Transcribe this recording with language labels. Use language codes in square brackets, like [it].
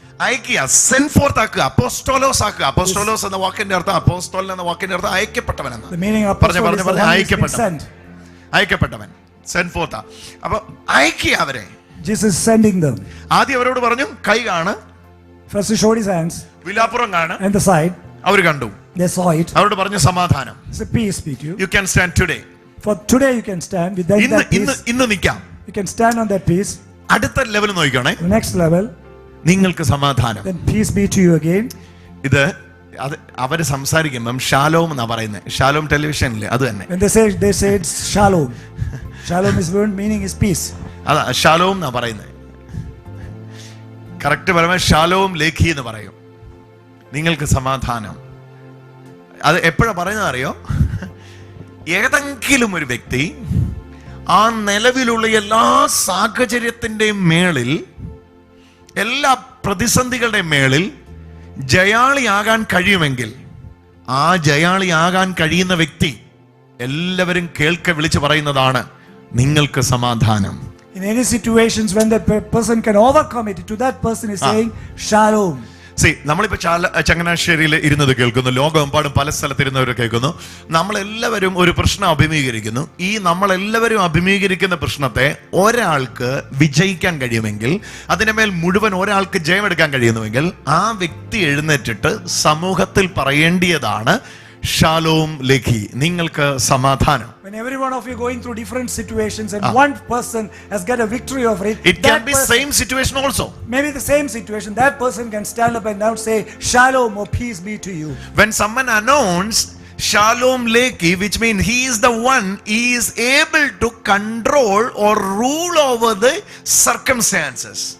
[ml] അയക്കുക, send fourth ആക്കുക, അപ്പോസ്തോലോസ് ആക്കുക. അപ്പോസ്തോലോസ് എന്ന വാക്കിന്റെ അർത്ഥം, അപ്പോസ്തോലൻ എന്ന വാക്കിന്റെ അർത്ഥം അയക്കപ്പെട്ടവൻ എന്ന്. [en] The meaning of apostle is the one who has been sent. [ml] അയക്കപ്പെട്ടവൻ, send fourth. അപ്പൊ അയക്കുക അവരെ. [en] Jesus is sending them. [ml] ആദ്യം അവരോട് പറഞ്ഞു, കൈ കാണ്. [en] First he showed his hands [ml] വിലാപ്പുറം കാണ്. [en] and the side. [ml] അവർ കണ്ടു. [en] They saw it. [ml] അവരോട് പറഞ്ഞു, സമാധാനം. [en] It's a peace be to you. You can stand today. For today you can stand with that peace. [ml] ഇന്ന് നിൽക്കാം. [en] You can stand on that peace. [ml] അടുത്ത level നോക്കിക്കോണേ. [en] The next level. [ml] നിങ്ങൾക്ക് സമാധാനം. [en] Then peace be to you again. [ml] ഇത് അവര് സംസാരിക്കുമ്പം Shalom എന്നാ പറയുന്നത്. ഷാലോം ടെലിവിഷനില് അത് തന്നെ. [en] When they say it's shalom. Shalom is word meaning is peace. [ml] അതാ ഷാലോം എന്നാ പറയുന്നത്. കറക്റ്റ് പറയുമ്പോൾ ഷാലോം ലേഖി എന്ന് പറയും. നിങ്ങൾക്ക് സമാധാനം. അത് എപ്പോഴാ പറയുന്നത് അറിയോ? ഏതെങ്കിലും ഒരു വ്യക്തി ആ നിലവിലുള്ള എല്ലാ സാഹചര്യത്തിന്റെയും മേളിൽ, എല്ലാ പ്രതിസന്ധികളുടെയും മേളിൽ ജയാളിയാകാൻ കഴിയുമെങ്കിൽ, ആ ജയാളിയാകാൻ കഴിയുന്ന വ്യക്തി എല്ലാവരും കേൾക്കെ വിളിച്ചു പറയുന്നതാണ്, നിങ്ങൾക്ക് സമാധാനം. [en] In any situations when that person can overcome it, to that person is saying shalom. [ml] നമ്മളിപ്പോ ചങ്ങനാശ്ശേരിയിൽ ഇരുന്നത് കേൾക്കുന്നു, ലോകമെമ്പാടും പല സ്ഥലത്തിരുന്നവർ കേൾക്കുന്നു. നമ്മളെല്ലാവരും ഒരു പ്രശ്നം അഭിമുഖീകരിക്കുന്നു. ഈ നമ്മളെല്ലാവരും അഭിമുഖീകരിക്കുന്ന പ്രശ്നത്തെ ഒരാൾക്ക് വിജയിക്കാൻ കഴിയുമെങ്കിൽ, അതിനുമേൽ മുഴുവൻ ഒരാൾക്ക് ജയമെടുക്കാൻ കഴിയുന്നുവെങ്കിൽ, ആ വ്യക്തി എഴുന്നേറ്റിട്ട് സമൂഹത്തിൽ പറയേണ്ടിയതാണ്, ഷാലോം ലേഖി, നിങ്ങൾക്ക് സമാധാനം. [en] When every one of you going through different situations and one person has got a victory over it, It can be same situation also. maybe the same situation, that person can stand up and now say shalom or peace be to you. When someone announced Shalom Leki, which means he is the one, he is able to control or rule over the circumstances.